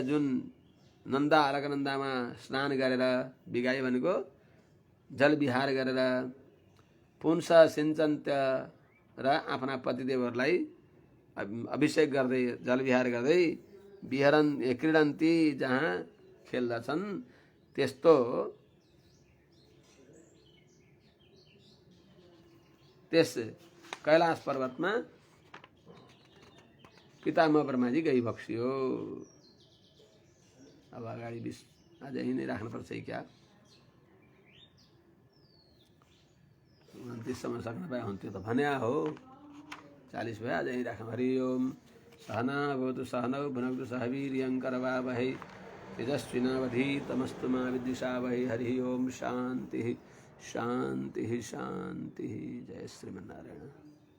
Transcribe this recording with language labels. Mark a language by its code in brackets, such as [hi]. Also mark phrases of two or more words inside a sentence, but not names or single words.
[ne] जुन नन्दा अलकनन्दामा स्नान गरेर, विगाह्य भनेको जल विहार गरेर, [sa] पुंस सिञ्चन्त्य [ne] र आफ्ना पतिदेवहरूलाई अभिषेक गर्दै जल विहार गर्दै क्रीडन्ती जहाँ खेल्दछन्, त्यस्तो त्यस कैलाश पर्वतमा पितामह ब्रह्माजी गइबक्सियो। अब अगाडि आज यही नै राख्नुपर्छ क्या? 29 सम्म सक्न पाए हुन्थ्यो त भन्या हो। 40 भयो, आज यही राखौँ। [sa] हरि ओम। सहना भवतु सहनौ भुनक्तु सह वीर्यङ्करवावहै तेजस्विनावधीतमस्तु मा विद्विषावहै। हरि ओम। शान्तिः शान्तिः शान्तिः। जय श्रीमन्नारायण।